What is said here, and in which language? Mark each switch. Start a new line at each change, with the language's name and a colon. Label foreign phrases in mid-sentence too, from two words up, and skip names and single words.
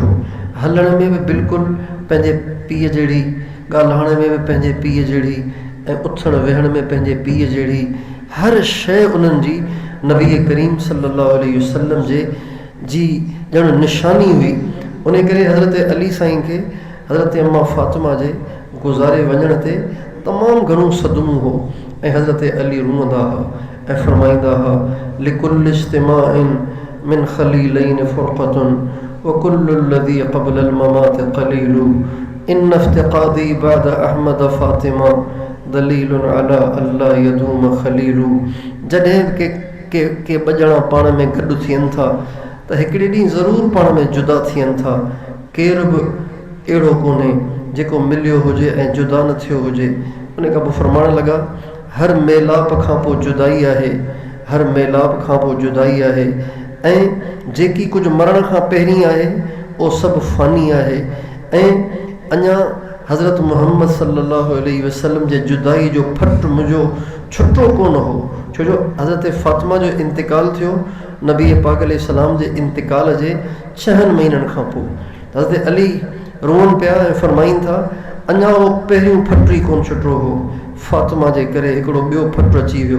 Sindhi: हलण में बि बिल्कुलु पंहिंजे पीउ जहिड़ी, ॻाल्हाइण में बि पंहिंजे पीउ जहिड़ी, ऐं उथण वेहण में पंहिंजे पीउ जहिड़ी, हर शइ उन्हनि जी नबी करीम
Arabic: صلى الله عليه وسلم
Sindhi: जी ॼण निशानी हुई। उन करे हज़रत अली साईं खे हज़रत अम्मा फ़ातिमा जे गुज़ारे वञण ते तमामु घणो सदमो हो ऐं हज़रत अली रुअंदा हुआ ऐं फरमाईंदा हुआ
Arabic: لكل اجتماع من خليلين فرقة وكل الذي قبل الممات قليل وإن افتقادي بعد أحمد فاطمة دليل على أن لا يدوم خليل.
Sindhi: जॾहिं के ॿ ॼणा पाण में गॾु थियनि था त हिकिड़े ॾींहुं ज़रूरु पाण में जुदा थियनि था। केर बि अहिड़ो कोन्हे जेको मिलियो हुजे ऐं जुदा न थियो हुजे। उन खां पोइ फरमाइण लॻा हर मेलाप खां पोइ जुदाई आहे, हर मेलाप खां पोइ जुदाई आहे, ऐं जेकी कुझु मरण खां पहिरीं आहे उहो सभु फ़ानी आहे। ऐं अञा हज़रत मुहम्मद
Arabic: صلى الله عليه وسلم
Sindhi: जे जुदाई जो फटु मुंहिंजो छुटो कोन हो, छो जो हज़रत फ़ातिमा जो इंतिकाल थियो नबी पाक
Arabic: عليه السلام
Sindhi: जे इंतिकाल जे 6 महीननि खां पोइ। हज़रत अली रोअनि पिया ऐं फरमाइनि था अञा उहो पहिरियों फटु ई कोन छुटो हो, फ़ातिमा जे करे हिकिड़ो ॿियो फटु अची वियो।